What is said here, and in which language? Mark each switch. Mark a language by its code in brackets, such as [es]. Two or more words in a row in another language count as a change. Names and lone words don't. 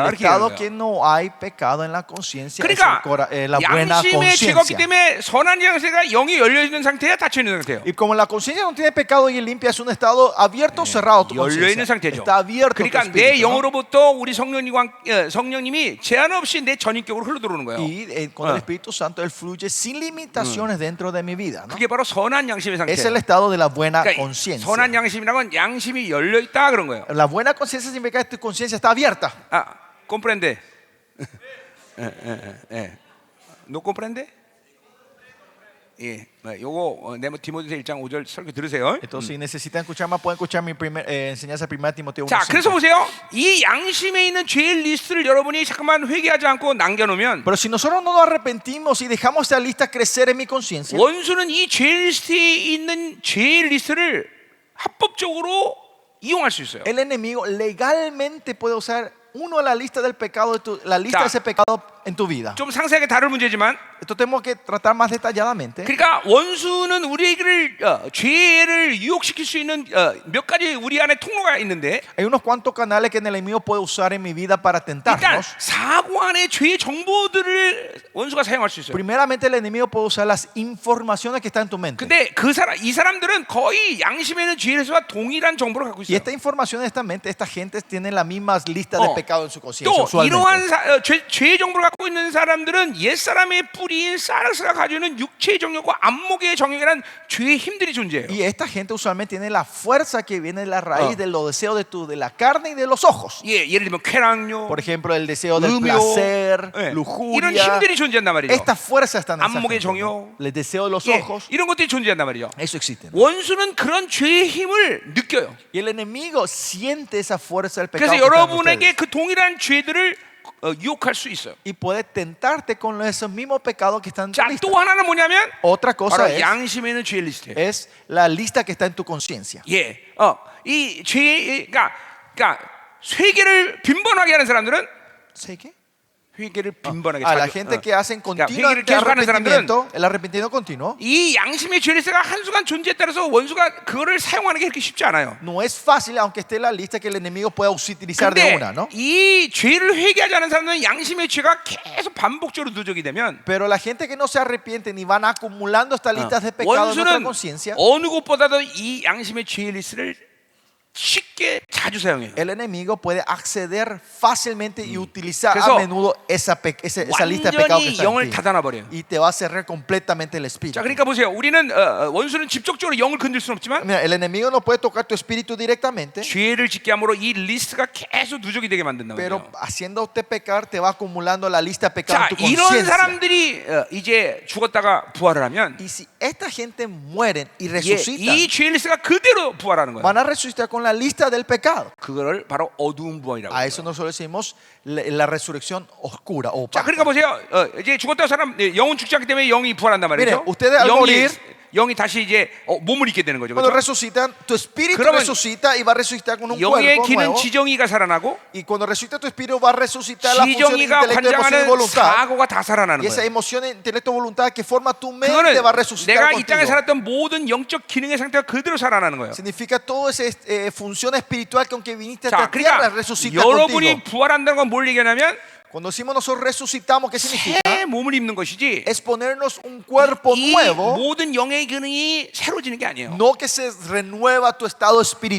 [es] El [ko] 이렇게 얘기하는 [es] estado [ko] 거예요. [es] que no hay pecado en la conciencia [ko] 그러니까 [es] es la buena [ko] 양심의 죄가 없기 [es] conciencia. [ko] 때문에 선한 양심가 영이 열려 있는 상태야 닫혀 있는 상태예요. [es] Y como la conciencia no tiene pecado y limpia, es un estado abierto o cerrado. Tu [ko] 열려 있는 [es] conciencia [ko] 상태죠. [es] está abierto. Tu [ko] 그러니까 내 [es] espíritu, ¿no? [ko] 영으로부터 우리 성령님이 제한 없이 내 전인격으로 흘러 들어오는 거예요. [es] Y con el Espíritu Santo él fluye sin limitaciones dentro de mi vida, ¿no? [ko] 그게 바로 선한 양심의 [es] Es el [ko] 상태예요. [es] estado de la buena [ko] 그러니까 [es] conciencia. [ko] 선한 양심이라는 건 양심이 열려 있다 그런 거예요. [es] La buena conciencia significa que tu conciencia está abierta. 아, comprende? no comprende? [ko] 예, 요거 디모데서 1장 5절 설교 들으세요. [es] Entonces, si necesitan escuchar más, pueden escuchar mi enseñanza primera Timoteo 1. [ko] 자, 그래서 보세요. 이 양심에 있는 죄의 리스트를 여러분이 잠깐만 회개하지 않고 남겨놓으면 [es] Pero si nosotros no nos arrepentimos y dejamos esta lista crecer en mi conciencia, [ko] 원수는 이 죄의 리스트에 있는 죄의 리스트를 합법적으로 이용할 수 있어요. [es] el enemigo legalmente puede usar uno de la lista del pecado, la lista [ko] 자, [es] de ese pecado en tu vida. [ko] 좀 상세하게 다룰 문제지만, [es] Esto tenemos que tratar más detalladamente. [ko] 그러니까 원수는 우리를 죄를 유혹시킬 수 있는 몇 가지 우리 안에 통로가 있는데, [es] Hay unos cuantos canales que el enemigo puede usar en mi vida para [ko] 일단 [es] tentarnos. [ko] 사고 안에 죄의 정보들을 원수가 사용할 수 있어요. [es] Primeramente, el enemigo puede usar las informaciones que están en tu mente. [ko] 근데 이 사람들은 거의 양심에 있는 죄에서와 동일한 정보를 갖고 [es] Y [ko] 있어요. [es] esta información de esta mente, esta gente tiene la misma lista de pecado en su conciencia. [ko] 또 [es] Usualmente. [ko] 이러한 죄의 정보를 갖고 있는 사람들은 옛사람의 뿌리인 사르스가 가지고 있는 육체의 정욕과 안목의 정욕이라는 죄의 힘들이 존재해요. [es] Y esta gente usualmente tiene la fuerza que viene de la raíz de los deseos de la carne y de los ojos. [ko] 예, 예를 들면 쾌락욕, [es] Por ejemplo, el deseo del [ko] 음욕, [es] placer, [ko] 예, 이런 [es] lujuria. [ko] 힘들이 존재한단 말이죠. [es] Esta fuerza está en esa [ko] 안목의 [es] gente, [ko] 정욕, [es] ¿no? El deseo de los [ko] 예, [es] ojos. [ko] 이런 것들이 존재한단 말이죠. [es] Eso existe, ¿no? [ko] 원수는 그런 죄의 힘을 느껴요. [es] Y el enemigo siente esa fuerza del pecado [ko] 그래서 [es] que está en [ko] 여러분에게 [es] ustedes. [ko] 그 동일한 죄들을 유혹할 수 있어요. [es] Y puede tentarte con esos mismos pecados que están en tu [ko] 자, [es] lista. [ko] 또 하나는 뭐냐면 [es] Otra cosa [ko] 바로 양심에 있는 죄의 리스트예요. [es] es la lista que está en tu conciencia. [ko] 예, 이 죄, 그러니까 회개를 빈번하게 하는 사람들은 [es] ¿Sí qué? [ko] 회개를 빈번하게 [es] A la [ko] 자주, [es] gente que hacen [ko] 그러니까 회개를 [es] continuamente [ko] 계속하는 사람들은 [es] el arrepentimiento continuo, [ko] 이 양심의 죄 리스트가 한순간 존재에 따라서 원수가 그거를 사용하는 게 그렇게 쉽지 않아요. [es] no es fácil, aunque esté en la lista, que el enemigo pueda utilizar de [ko] 근데 [es] una, ¿no? [ko] 이 죄를 회개하지 않은 사람들은 양심의 죄가 계속 반복적으로 누적이 되면 [es] Pero la gente que no se arrepiente ni van acumulando estas listas de pecado en nuestra [ko] 원수는 [es] conciencia, [ko] 어느 곳보다도 이 양심의 죄 리스트를 쉽게 자주 사용해요. [es] el enemigo puede acceder fácilmente y utilizar [ko] 그래서 [es] a menudo esa lista de pecado que [ko] 완전히 [es] está [ko] 영을 [es] en ti. [ko] 닫아놔 버려요. [es] Y te va a cerrar completamente el espíritu. [ko] 자, 그러니까 보세요. 우리는 원수는 직접적으로 영을 건들 수는 없지만 [es] Mira, el enemigo no puede tocar tu espíritu directamente, [ko] 죄를 짓게 함으로 이 리스트가 계속 누적이 되게 만든다 [es] pero [ko] 말이에요. [es] haciendo usted pecar te va acumulando la lista de pecado [ko] 자, [es] en tu [ko] 이런 [es] conciencia. [ko] 사람들이 이제 죽었다가 부활을 하면 [es] Y si esta gente mueren y [ko] 이 [es] resucitan, [ko] 죄 리스트가 그대로 부활하는 거예요. [es] van a resucitar con la lista del pecado. [ko] 그거를 바로 어두운 부활이라고 [es] A [ko] 해요. [es] eso nosotros decimos la resurrección oscura o [ko] 자, [es] opaca. [ko] 그러니까 보세요. 이제 죽었다 사람 영은 죽지 않기 때문에 영이 부활한단 말이죠. [es] Mire, ustedes al morir, [ko] 영이 다시 이제 몸을 입게 되는 거죠. [es] Cuando [ko] 그렇죠? [es] resucitan, tu espíritu [ko] 그러면 [es] resucita y va a resucitar con un [ko] 영의 [es] cuerpo [ko] 기는 [es] nuevo. [ko] 지정이가 살아나고 [es] Y cuando resucita tu espíritu va a resucitar la función de [ko] 지정이가 [es] intelecto, emoción y [ko] 관장하는 [es] voluntad. [ko] 사고가 다 살아나는 [es] Y esa [ko] 거예요. [es] emoción, intelecto, voluntad que forma tu mente [ko] 그거는 [es] va a resucitar [ko] 내가 이 땅에 [es] contigo. [ko] 살았던 모든 영적 기능의 상태가 그대로 살아나는 거예요. [es] Significa toda esa función espiritual con que viniste a [ko] 자, [es] esta tierra [ko] 그러니까 [es] resucita [ko] 여러분이 [es] contigo. [ko] 부활한다는 건 뭘 얘기하냐면 [es] Cuando decimos nosotros resucitamos, ¿qué significa? [ko] 새 몸을 입는 것이지 [es] Es ponernos un cuerpo [ko] 이 [es] nuevo, [ko] 모든 영의 기능이 새로지는 게 아니에요. [es] no que se renueva tu estado espiritual.